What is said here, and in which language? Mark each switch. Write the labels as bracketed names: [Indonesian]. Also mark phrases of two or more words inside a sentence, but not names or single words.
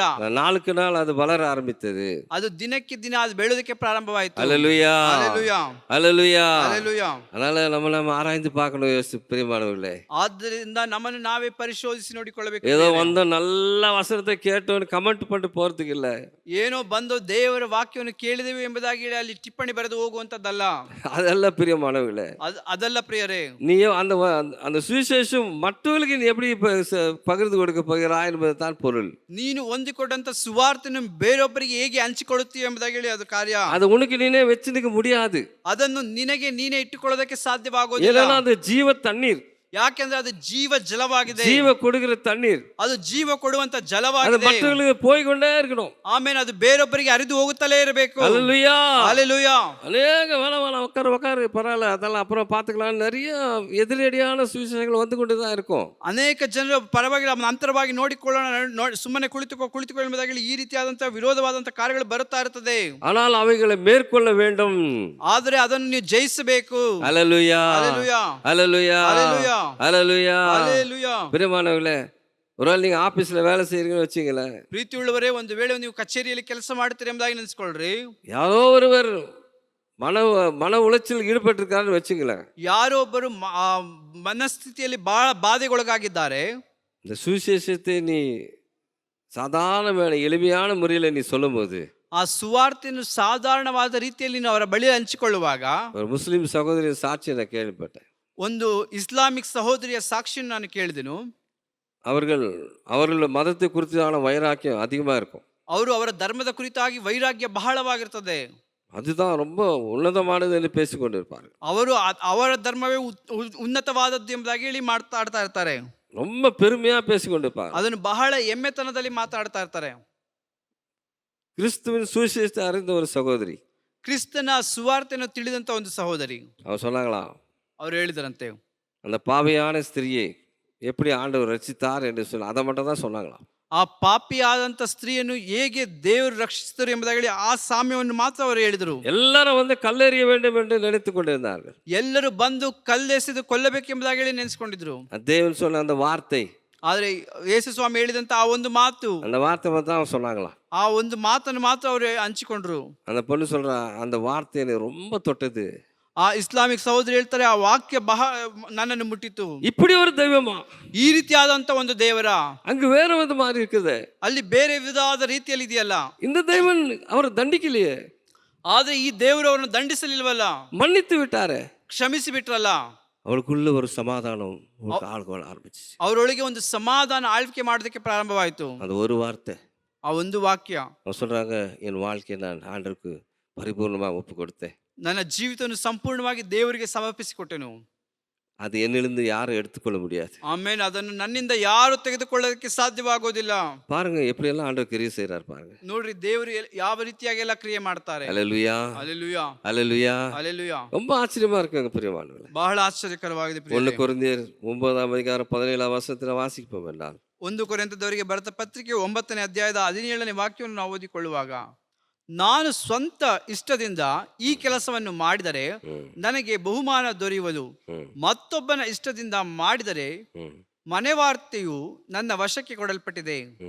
[Tamil] நாளுக்கு நாள் அது வளர ஆரம்பித்தது. [Kannada] ಅದು ದಿನಕ್ಕೆ ದಿನ ಅದು ಬೆಳೆಯೋದಕ್ಕೆ ಪ್ರಾರಂಭವಾಯಿತು. [Tamil] அல்லேலூயா, [Kannada] ಹಲ್ಲೆಲೂಯಾ, [Tamil] அல்லேலூயா. [Kannada] ಹಲ್ಲೆಲೂಯಾ. [Tamil] அதனால நம்ம ஆராய்ந்து பார்க்கணும் பிரியமானவர்களே. [Kannada] ಆದ್ದರಿಂದ ನಮ್ಮನ್ನು ನಾವೇ ಪರಿಶೋಧಿಸಿ ನೋಡಿಕೊಳ್ಳಬೇಕು. [Tamil] ஏதோ வந்த நல்ல வசனத்தை கேட்டோன்னு கமெண்ட் பண்ணிட்டு போறதுக்கு இல்ல. [Kannada] ಏನೋ ಬಂದು ದೇವರ ವಾಕ್ಯವನ್ನು ಕೇಳಿದೆವು ಎಂಬುದಾಗಿ ಹೇಳಿ ಅಲ್ಲಿ ಟಿಪ್ಪಣಿ ಬರೆದು ಹೋಗುವಂತದ್ದಲ್ಲ. [Tamil] அதெல்லாம் பிரியமானவர்களே. [Kannada] ಅದಲ್ಲ ಪ್ರಿಯರೇ. [Tamil] நீ அந்த சுவிசேஷம் மற்றவர்களுக்கு நீ எப்படி பகிர்ந்து கொடுக்க போகிறாய் என்பது தான் பொருள். [Kannada] ನೀನು ಹೊಂದಿಕೊಂಡಂತ ಸುವಾರ್ತೆಯನ್ನು ಬೇರೊಬ್ಬರಿಗೆ ಹೇಗೆ ಹಂಚಿಕೊಳ್ಳುತ್ತೀಯ ಎಂಬುದಾಗಿ ಹೇಳಿ ಅದು ಕಾರ್ಯ. [Tamil] அது உனக்கு நீனே வச்சிருக்க முடியாது. [Kannada] ಅದನ್ನು ನಿನಗೆ ನೀನೇ ಇಟ್ಟುಕೊಳ್ಳೋದಕ್ಕೆ ಸಾಧ್ಯವಾಗೋದಿಲ್ಲ. [Tamil] ஏன்னா அது ஜீவ தண்ணீர். [Kannada] ಯಾಕೆಂದ್ರೆ ಅದು ಜೀವ ಜಲವಾಗಿದೆ. [Tamil] ஜீவ கொடுக்கிற தண்ணீர். [Kannada] ಅದು ಜೀವ ಕೊಡುವಂತ [Tamil] அது [Kannada] ಜಲವಾಗಿದೆ. [Tamil] மற்றவர்களுக்கு போய்க்கொண்டே இருக்கணும். [Kannada] ಆಮೇಲೆ ಅದು ಬೇರೊಬ್ಬರಿಗೆ ಹರಿದು ಹೋಗುತ್ತಲೇ ಇರಬೇಕು. [Tamil] ஹல்லேலூயா, [Kannada] ಹಲ್ಲೆಲೂಯಾ. [Tamil] அநேக வேலை உட்காரு பரவாயில்ல அதெல்லாம் அப்புறம் பார்த்துக்கலாம் நிறைய எதிரடியான சுவிசேஷங்கள் வந்து கொண்டு தான் இருக்கும். [Kannada] ಅನೇಕ ಜನರು ಪರವಾಗಿಲ್ಲ ಅಂತರವಾಗಿ ನೋಡಿಕೊಳ್ಳೋಣ, ಸುಮ್ಮನೆ ಕುಳಿತುಕೊಳ್ಳ ಎಂಬುದಾಗಿ ಈ ರೀತಿಯಾದಂತಹ ವಿರೋಧವಾದಂತಹ ಕಾರ್ಯಗಳು ಬರುತ್ತಾ ಇರ್ತದೆ. [Tamil] ஆனால் ಅವುகளை மேற்கொள்ள வேண்டும். [Kannada] ಆದರೆ ಅದನ್ನು ನೀವು ಜಯಿಸಬೇಕು. [Tamil] ஹல்லேலூயா, [Kannada] ಹಲ್ಲೆಲೂಯಾ, [Tamil] ஹல்லேலூயா, [Kannada] ಹಲ್ಲೆಲೂಯಾ, [Tamil] ஹல்லேலூயா. [Kannada] ಹಲ್ಲೆಲೂಯಾ. [Tamil] பிரியமானவர்களே, ஒரு வேளை நீங்க ஆபீஸ்ல வேலை செய்யறீங்கன்னு வச்சுங்களேன். [Kannada] ಪ್ರೀತಿಯುಳ್ಳವರೇ, ಒಂದು ವೇಳೆ ನೀವು ಕಚೇರಿಯಲ್ಲಿ ಕೆಲಸ ಮಾಡ್ತೀರಿ ಎಂಬುದಾಗಿ ನೆನೆಸ್ಕೊಳ್ರಿ. [Tamil] யாரோ ஒருவர் மன உளைச்சல் ஈடுபட்டிருக்காருன்னு வச்சுங்களேன். [Kannada] ಯಾರೋ ಒಬ್ಬರು ಮನಸ್ಥಿತಿಯಲ್ಲಿ ಬಹಳ ಬಾಧೆಗೊಳಗಾಗಿದ್ದಾರೆ. [Tamil] இந்த சுவிசேஷத்தை நீ சாதாரண எளிமையான முறையில் நீ சொல்லும்போது, [Kannada] ಆ ಸುವಾರ್ತೆಯನ್ನು ಸಾಧಾರಣವಾದ ರೀತಿಯಲ್ಲಿ ನೀವು ಅವರ ಬಳಿ ಹಂಚಿಕೊಳ್ಳುವಾಗ, [Tamil] ஒரு முஸ்லிம் சகோதரி சாட்சியை நான் கேள்விப்பட்டேன். [Kannada] ಒಂದು ಇಸ್ಲಾಮಿಕ್ ಸಹೋದರಿಯ ಸಾಕ್ಷಿಯನ್ನು ನಾನು ಕೇಳಿದೆನು. [Tamil] அவர்கள் மதத்தை குறித்தான வைராக்கியம் அதிகமா இருக்கும். [Kannada] ಅವರು ಅವರ ಧರ್ಮದ ಕುರಿತಾಗಿ ವೈರಾಗ್ಯ ಬಹಳವಾಗಿರ್ತದೆ. [Tamil] அதுதான் ரொம்ப உன்னதமானது என்று பேசிக்கொண்டிருப்பார்கள். [Kannada] ಅವರು ಅವರ ಧರ್ಮವೇ ಉನ್ನತವಾದದ್ದು ಎಂಬುದಾಗಿ ಹೇಳಿ ಮಾತಾಡ್ತಾ ಇರ್ತಾರೆ. [Tamil] ரொம்ப பெருமையா பேசிக்கொண்டிருப்பாங்க. [Kannada] ಅದನ್ನು ಬಹಳ ಹೆಮ್ಮೆತನದಲ್ಲಿ ಮಾತಾಡ್ತಾ ಇರ್ತಾರೆ. [Tamil] கிறிஸ்துவின் சுவிசேஷத்தை அறிந்த ஒரு சகோதரி, [Kannada] ಕ್ರಿಸ್ತನ ಸುವಾರ್ತೆಯನ್ನು ತಿಳಿದಂತ ಒಂದು ಸಹೋದರಿ, [Tamil] அவர் சொன்னாங்களா, [Kannada] ಅವರು ಹೇಳಿದರಂತೆ, [Tamil] அந்த பாவியான ஸ்திரியை எப்படி ஆண்டவர் ரட்சித்தார் என்று சொன்ன அதை மட்டும் தான் சொன்னாங்களாம். [Kannada] ಆ ಪಾಪಿಯಾದಂತ ಸ್ತ್ರೀಯನ್ನು ಹೇಗೆ ದೇವರು ರಕ್ಷಿಸಿದರು ಎಂಬುದಾಗಿ ಹೇಳಿ ಆ ಸಾಮ್ಯವನ್ನು ಮಾತ್ರ ಅವರು ಹೇಳಿದರು. [Tamil] எல்லாரும் வந்து கல்லெறிய வேண்டும் என்று நினைத்து கொண்டிருந்தார்கள். [Kannada] ಎಲ್ಲರೂ ಬಂದು ಕಲ್ಲೆಸೆದು ಕೊಲ್ಲಬೇಕೆಂಬುದಾಗಿ ಹೇಳಿ ನೆನೆಸ್ಕೊಂಡಿದ್ರು. [Tamil] தேவன் சொன்ன அந்த வார்த்தை, [Kannada] ಆದ್ರೆ ಯೇಸು ಸ್ವಾಮಿ ಹೇಳಿದಂತ ಆ ಒಂದು ಮಾತು, [Tamil] அந்த வார்த்தை மட்டும் தான் சொன்னாங்களாம். [Kannada] ಆ ಒಂದು ಮಾತನ್ನು ಮಾತ್ರ ಅವರು ಹಂಚಿಕೊಂಡ್ರು. [Tamil] அந்த பொண்ணு சொல்ற அந்த வார்த்தை எனக்கு ரொம்ப தொட்டது. [Kannada] ಆ ಇಸ್ಲಾಮಿಕ್ ಸಹೋದರಿ ಹೇಳ್ತಾರೆ, ಆ ವಾಕ್ಯ ನನ್ನನ್ನು ಮುಟ್ಟಿತು. [Tamil] இப்படி ஒரு தெய்வமா, [Kannada] ಈ ರೀತಿಯಾದಂತ ಒಂದು ದೇವರ, [Tamil] அங்கு வேற வித மாதிரி இருக்குது. [Kannada] ಅಲ್ಲಿ ಬೇರೆ ವಿಧವಾದ ರೀತಿಯಲ್ಲಿ ಇದೆಯಲ್ಲ. [Tamil] இந்த தெய்வன் அவர் தண்டிக்கலையே, [Kannada] ಆದ್ರೆ ಈ ದೇವರು ಅವರನ್ನು ದಂಡಿಸಲಿಲ್ವಲ್ಲ, [Tamil] மன்னித்து விட்டாரே, [Kannada] ಕ್ಷಮಿಸಿ ಬಿಟ್ರಲ್ಲ. [Tamil] அவளுக்குள்ள ஒரு சமாதானம் ஆள்கொள்ள ஆரம்பிச்சு. [Kannada] ಅವರೊಳಗೆ ಒಂದು ಸಮಾಧಾನ ಆಳ್ವಿಕೆ ಮಾಡೋದಕ್ಕೆ ಪ್ರಾರಂಭವಾಯಿತು. [Tamil] அது ஒரு வார்த்தை, [Kannada] ಆ ಒಂದು ವಾಕ್ಯ. [Tamil] அவங்க சொல்றாங்க, என் வாழ்க்கையை நான் ஆண்டவருக்கு பரிபூர்ணமாக ஒப்பு கொடுத்தேன். [Kannada] ನನ್ನ ಜೀವಿತವನ್ನು ಸಂಪೂರ್ಣವಾಗಿ ದೇವರಿಗೆ ಸಮರ್ಪಿಸಿಕೊಟ್ಟೆನು. [Tamil] அது என்னிலிருந்து யாரும் எடுத்துக்கொள்ள முடியாது. [Kannada] ಆಮೇಲೆ ಅದನ್ನು ನನ್ನಿಂದ ಯಾರು ತೆಗೆದುಕೊಳ್ಳೋದಕ್ಕೆ ಸಾಧ್ಯವಾಗೋದಿಲ್ಲ. [Tamil] பாருங்க எப்படி எல்லாம் ஆண்டவர் கிரியை செய்றார் பாருங்க. [Kannada] ನೋಡ್ರಿ, ದೇವರು ಯಾವ ರೀತಿಯಾಗಿ ಎಲ್ಲ ಕ್ರಿಯೆ ಮಾಡ್ತಾರೆ. [Tamil] ஹல்லேலூயா, [Kannada] ಹಲ್ಲೆಲೂಯಾ, [Tamil] ஹல்லேலூயா. [Kannada] ಹಲ್ಲೆಲೂಯಾ. [Tamil] ரொம்ப ஆச்சரியமா இருக்குங்க பிரியமானவர்களே. [Kannada] ಬಹಳ ಆಶ್ಚರ್ಯಕರವಾಗಿದೆ. [Tamil] 1 கொரிந்தியர் 9:17 வாசிப்போம் என்றால், [Kannada] 1 ಕೊರಿಂಥದವರಿಗೆ ಬರೆದ ಪತ್ರಿಕೆ 9ನೇ ಅಧ್ಯಾಯದ 17ನೇ ವಾಕ್ಯವನ್ನು ನಾವು ಓದಿಕೊಳ್ಳುವಾಗ, ನಾನು ಸ್ವಂತ ಇಷ್ಟದಿಂದ ಈ ಕೆಲಸವನ್ನು ಮಾಡಿದರೆ ನನಗೆ ಬಹುಮಾನ ದೊರೆಯುವುದು, ಮತ್ತೊಬ್ಬನ ಇಷ್ಟದಿಂದ ಮಾಡಿದರೆ ಮನೆವಾರ್ತೆಯು ನನ್ನ ವಶಕ್ಕೆ ಕೊಡಲ್ಪಟ್ಟಿದೆ.